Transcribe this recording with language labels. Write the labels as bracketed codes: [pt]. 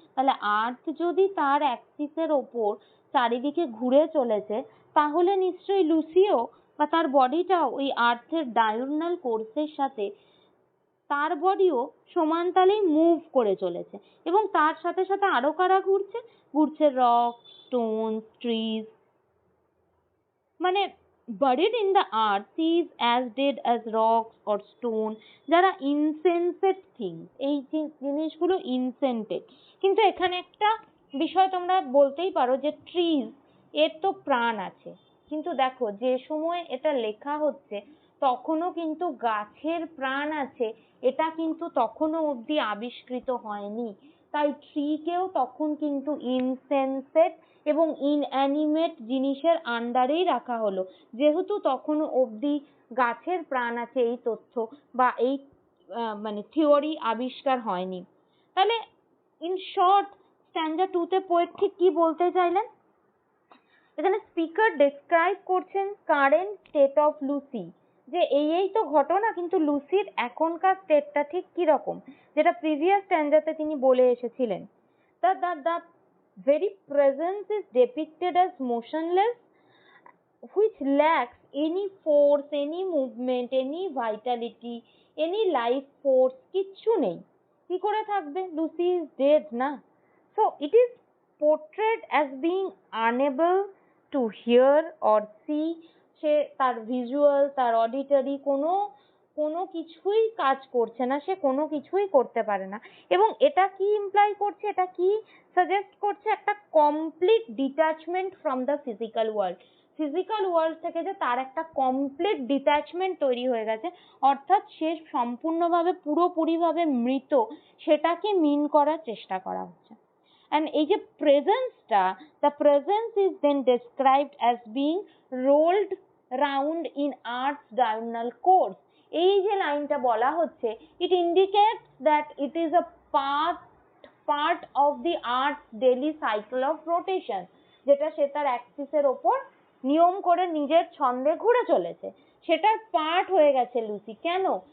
[bn] তাহলে আর্থ যদি তার অ্যাক্সিসের ওপর চারিদিকে ঘুরে চলেছে, তাহলে নিশ্চয়ই লুসিও বা তার বডিটাও ওই আর্থের ডায়urnal কোর্সের সাথে, তার বডিও সমান তালেই মুভ করে চলেছে। এবং তার সাথে সাথে আরো কারা ঘুরছে, ঘুরছে রক, স্টোন, ট্রিজ। মানে [en] buried in the earth, she is as dead as rocks or stone, যারা insensate things, [bn] এই জিনিসগুলো [en] insensate। [bn] কিন্তু এখানে একটা বিষয় তোমরা বলতেই পারো যে ট্রিজ এর তো প্রাণ আছে, কিন্তু দেখো যে সময় এটা লেখা হচ্ছে তখনও কিন্তু গাছের প্রাণ আছে, এটা কিন্তু তখনও অবধি আবিষ্কৃত হয়নি। তাই ট্রিকেও তখন কিন্তু ইনসেনসেট এবং ইনঅ্যানিমেট জিনিসের আন্ডারেই রাখা হলো, যেহেতু তখনও অবধি গাছের প্রাণ আছে এই তথ্য বা এই মানে থিওরি আবিষ্কার হয়নি। তাহলে ইন শর্ট স্ট্যাঞ্জা 2 তে পোয়েট ঠিক কি বলতে চাইলেন? এখানে স্পিকার ডেসক্রাইব করছেন কারেন্ট স্টেট অফ লুসি, যে এই তো ঘটনা, কিন্তু লুসির এখনকার স্টেটটা ঠিক কি রকম, যেটা প্রিভিয়াস স্ট্যাঞ্জাতে তিনি বলে এসেছিলেন। [en] the very presence is depicted as motionless, which lacks any force, any movement, any vitality, any life force, [bn] কিচ্ছু নেই। কি করে থাকবে? লুসি is dead না। [en] So it is portrayed as being unable to hear or see, [bn] সে তার visual তার auditory কোনো কিছুই কাজ করছে না, সে কোনো কিছুই করতে পারে না। এবং এটা কি ইমপ্লাই করছে, এটা কি সাজেস্ট করছে? একটা complete detachment from the physical world, physical world থেকে যে তার একটা কমপ্লিট ডিট্যাচমেন্ট তৈরি হয়ে গেছে, অর্থাৎ সে সম্পূর্ণভাবে পুরোপুরিভাবে মৃত, সেটাকে মিন করার চেষ্টা করা হচ্ছে। [en] and [bn] এই যে প্রেজেন্সটা, [en] the presence is then described as being rolled round in earth's diurnal course। [bn] এই যে লাইনটা বলা হচ্ছে, [en] it indicates that it is a part of the earth's daily cycle of rotation, [bn] যেটা সে তার অ্যাক্সিসের ওপর নিয়ম করে নিজের ছন্দে ঘুরে চলেছে, সেটার পার্ট হয়ে গেছে লুসি। কেন?